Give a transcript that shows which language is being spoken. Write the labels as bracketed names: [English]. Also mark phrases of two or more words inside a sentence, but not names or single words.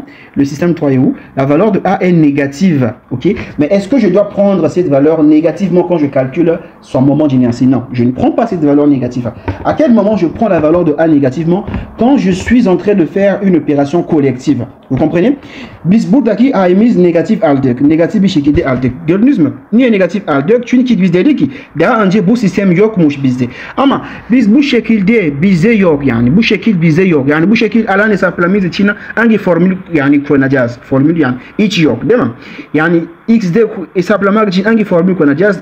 [French] Le système 3 est où? La valeur de A est négative, ok? Mais est-ce que je dois prendre cette valeur négativement quand je calcule son moment d'inertie? Non, je ne prends pas cette valeur négative. À quel moment je prends la valeur de A négativement? Quand je suis en train de faire une opération collective. Vous comprenez? [Turkish] Bis buradaki A'miz negatif aldık. Negatif bir şekilde aldık. Gördünüz mü? Niye negatif aldık? Çünkü biz dedik ki daha önce bu sistem yokmuş bizde. Ama biz bu şekilde bize yok yani. Bu şekil bize yok. Yani bu şekil alan hesaplamamız için hangi formül yani kullanacağız? Formül yani hiç yok değil mi? Yani x'de hesaplamak için hangi formül kullanacağız?